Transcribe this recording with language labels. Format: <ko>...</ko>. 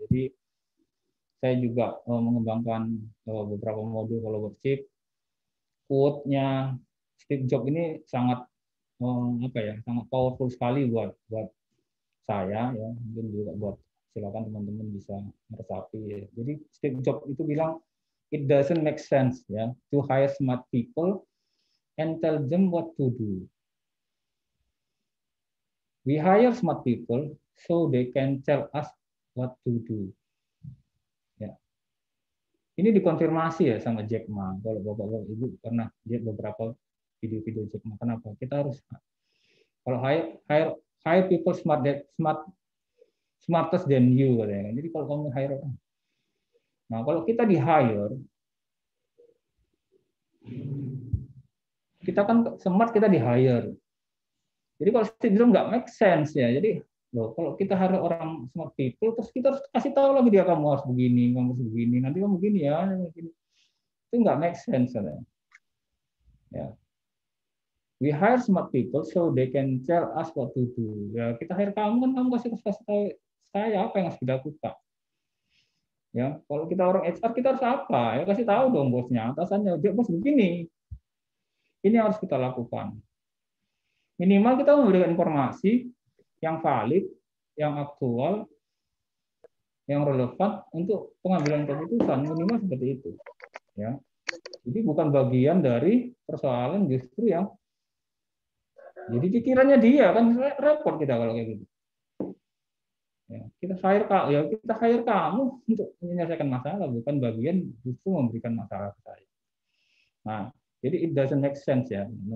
<id>Jadi saya juga mengembangkan beberapa modul followership. Quote-nya Steve Jobs ini sangat sangat powerful sekali buat saya, ya, mungkin juga buat silakan teman-teman bisa meresapi, ya. Jadi Steve Jobs itu bilang,</id> <en>it doesn't make sense, ya, to hire smart people and tell them what to do. We hire smart people so they can tell us what to do.</en> <id>Ya. Ini dikonfirmasi ya sama Jack Ma. Kalau bapak-bapak ibu pernah lihat beberapa video-video Jack Ma. Kenapa? Kita harus kalau</id> <en>hire people smartest than you,</en> <id>katanya. Jadi kalau kamu hire, nah kalau kita di hire, kita kan smart, kita di hire. Jadi kalau itu nggak</id> <en>make sense,</en> <id>ya. Jadi loh, kalau kita hire orang</id> <en>smart people,</en> <id>terus kita harus kasih tahu lagi dia, kamu harus begini, kamu harus begini, nanti kamu begini ya, begini. Itu nggak</id> <en>make sense,</en> <id>katanya. Ya.</id> <en>We hire smart people so they can tell us what to do.</en> <id>Ya, kita hire kamu kan, kamu kasih tahu saya apa yang harus dilakukan. Ya, kalau kita orang HR, kita harus apa? Ya kasih tahu dong bosnya, atasannya, dia bos begini. Ini harus kita lakukan. Minimal kita memberikan informasi yang valid, yang aktual, yang relevan untuk pengambilan keputusan, minimal seperti itu. Ya. Jadi bukan bagian dari persoalan justru yang jadi pikirannya dia, kan repot kita kalau kayak gitu. Ya, kita hire kamu untuk menyelesaikan masalah, bukan bagian justru memberikan masalah ke saya. Nah, jadi</id> <en>it doesn't make sense, ya.</en>